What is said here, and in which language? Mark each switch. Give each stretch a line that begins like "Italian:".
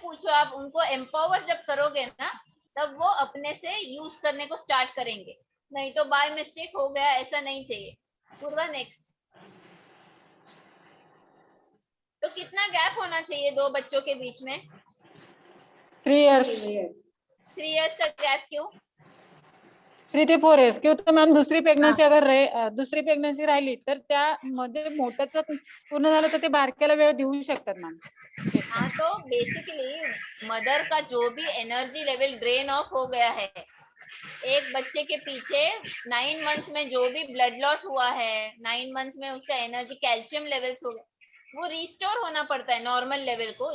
Hindi: आप उनको एम्पावर जब करोगे ना तब वो अपने से यूज करने को स्टार्ट करेंगे, नहीं तो बाय मिस्टेक हो गया ऐसा नहीं चाहिए। पूर्वा नेक्स्ट। तो कितना गैप होना चाहिए दो बच्चों के बीच में?
English: 3 years
Hindi: 3 years का गैप क्यों?
Marathi: 3 ते 4 years किंवा तर मॅम दुसरी प्रेग्नन्सी राहिली तर त्या म्हणजे मोठ्याचं पूर्ण झालं तर ते बारक्याला वेळ देऊ शकतात मॅम।
Hindi: हाँ, तो बेसिकली मदर का जो भी एनर्जी लेवल ड्रेन ऑफ हो गया है, एक बच्चे के पीछे 9 मंथ्स में जो भी ब्लड लॉस हुआ है, 9 मंथ्स में उसका एनर्जी कैल्शियम लेवल्स हो गए, वो रिस्टोर होना पड़ता है नॉर्मल लेवल को।